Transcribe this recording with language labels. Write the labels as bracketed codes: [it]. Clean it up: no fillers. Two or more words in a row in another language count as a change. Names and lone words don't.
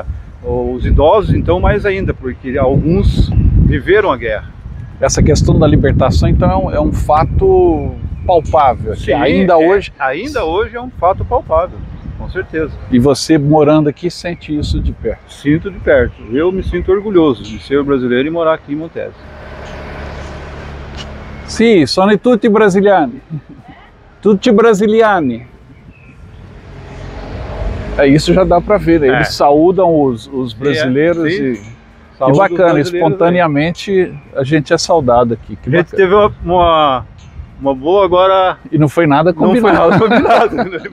[pt] Os idosos, então, mais ainda, porque alguns viveram a guerra. Essa questão da libertação, então, é um fato palpável. Sim, ainda hoje é um fato palpável, com Com certeza. E você morando aqui sente isso de perto? Sinto de perto. Eu me sinto orgulhoso de ser brasileiro e morar aqui em Montese. [it] Sì, sono tutti brasiliani. Tutti brasiliani. [pt] Isso já dá para ver, né? Eles saúdam os brasileiros e bacana, espontaneamente a gente é saudado aqui. Que a gente teve uma boa agora... E não foi nada combinado. Não foi nada combinado.